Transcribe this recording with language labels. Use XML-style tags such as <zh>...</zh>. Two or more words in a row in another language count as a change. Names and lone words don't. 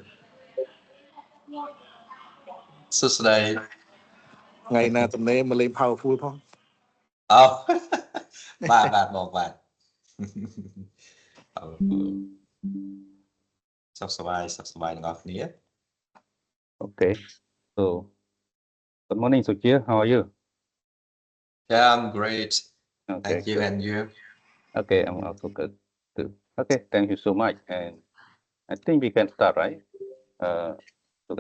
<km>សួស្តី ថ្ងៃណាទំនេរមកលេង Powerful ផង អូ បាទបងបាទ សុខសប្បាយទាំងអស់គ្នា</km> <en>Okay. So, good morning, Suchia. How are you? Yeah, I'm great. Okay. Thank you, good. and you? Okay, I'm also good too. Okay, thank you so much. And I think we can start, right? Lucas?</en>